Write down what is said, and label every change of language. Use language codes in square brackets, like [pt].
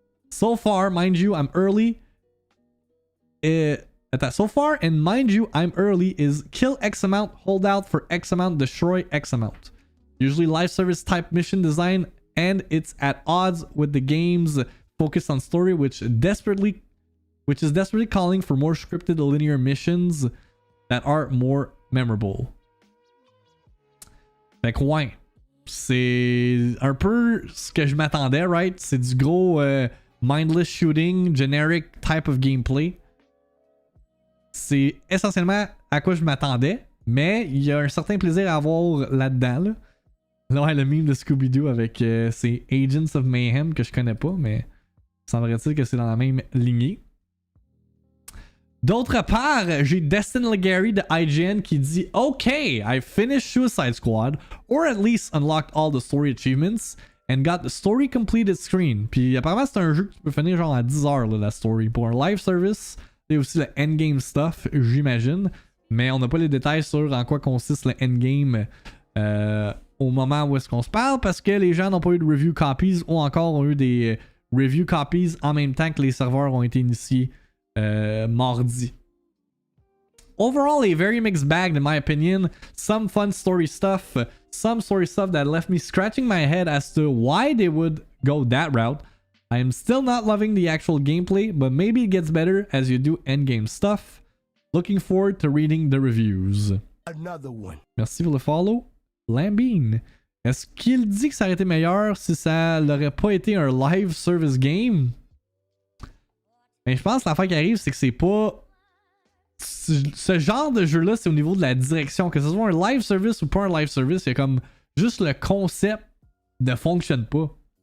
[en] So far, mind you, I'm early. So far, and mind you, I'm early, is kill X amount, hold out for X amount, destroy X amount. Usually live service type mission design, and it's at odds with the game's focus on story, which is desperately calling for more scripted linear missions that are more memorable. [fr] Fait que ouais, c'est un peu ce que je m'attendais, right? C'est du gros [en] mindless shooting, generic type of gameplay. [fr] C'est essentiellement à quoi je m'attendais, mais il y a un certain plaisir à avoir là-dedans. Là, ouais, le meme de Scooby-Doo avec ces Agents of Mayhem que je connais pas, mais semblerait-il que c'est dans la même lignée. D'autre part, j'ai Destin Legary de IGN qui dit [en] Okay, I finished Suicide Squad, or at least unlocked all the story achievements, and got the story completed screen. [fr] Puis apparemment, c'est un jeu que tu peux finir genre à 10 heures, là, la story. Pour un live service, il y a aussi le endgame stuff, j'imagine. Mais on n'a pas les détails sur en quoi consiste le endgame au moment où est-ce qu'on se parle, parce que les gens n'ont pas eu de review copies ou encore ont eu des review copies en même temps que les serveurs ont été initiés. Mardi. [en] Overall, a very mixed bag in my opinion. Some fun story stuff, some story stuff that left me scratching my head as to why they would go that route. I am still not loving the actual gameplay, but maybe it gets better as you do endgame stuff. Looking forward to reading the reviews. Another one. [fr] Merci pour le follow. Lambine. Est-ce qu'il dit que ça aurait été meilleur si ça n'aurait pas été un live service game? Mais je pense que l'affaire qui arrive, c'est que c'est pas... Ce genre de jeu-là, c'est au niveau de la direction. Que ce soit un live service ou pas un live service, il y a comme juste le concept ne fonctionne pas.